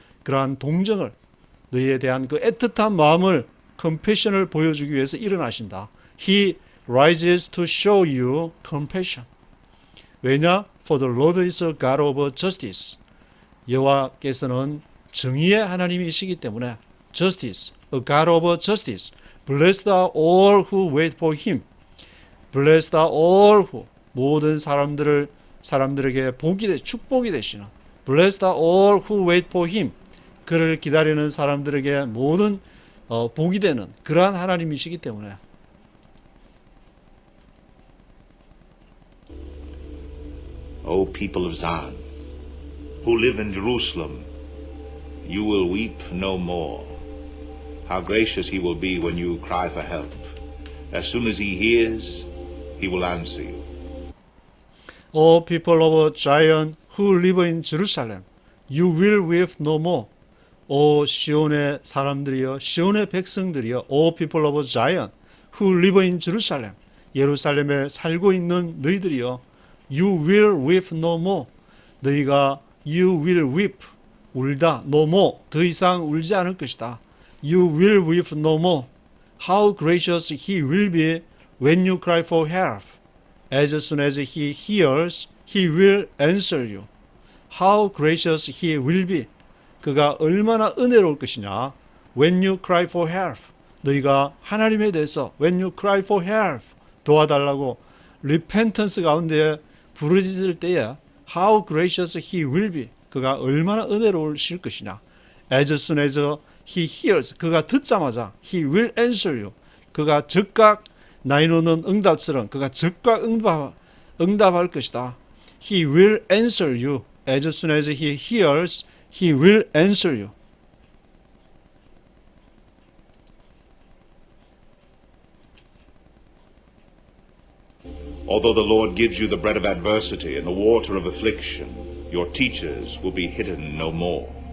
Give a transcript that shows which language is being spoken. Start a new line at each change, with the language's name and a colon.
Korean: 그러한 동정을 너희에 대한 그 애틋한 마음을 compassion을 보여주기 위해서 일어나신다.
English: He rises to show you compassion.
Korean: 왜냐?
English: For the Lord is a God of justice.
Korean: 여호와께서는 정의의 하나님이시기 때문에
English: justice, a God of justice. Blessed are all who wait for him. Blessed are all who
Korean: 모든 사람들에게 축복이 되시는
English: Blessed are all who wait for him.
Korean: 그를 기다리는 사람들에게 모든 복이 되는 그러한 하나님이시기 때문에
English: O people of Zion, who live in Jerusalem, you will weep no more. How gracious he will be when you cry for help. As soon as he hears, he will answer you. O people of Zion who live in Jerusalem, you will weep no more.
Korean: 오 시온의 사람들이여, 시온의 백성들이여,
English: O people of Zion who live in Jerusalem,
Korean: 예루살렘에 살고 있는 너희들이여,
English: you will weep no more.
Korean: 너희가
English: you will weep,
Korean: 울다,
English: no more,
Korean: 더 이상 울지 않을 것이다.
English: You will weep no more. How gracious he will be when you cry for help. As soon as he hears, he will answer you. How gracious he will be.
Korean: 그가 얼마나 은혜로울 것이냐.
English: When you cry for help.
Korean: 너희가 하나님에 대해서
English: when you cry for help
Korean: 도와달라고 repentance 가운데 부르짖을 때에
English: how gracious he will be.
Korean: 그가 얼마나 은혜로우실 것이냐.
English: As soon as he hears.
Korean: 그가 듣자마자
English: he will answer you.
Korean: 그가 즉각 나이노는 응답처럼 그가 즉각 응답할 것이다.
English: He will answer you. As soon as he hears, he will answer you. Although the Lord gives you the bread of adversity and the water of affliction, your teachers will be hidden no more.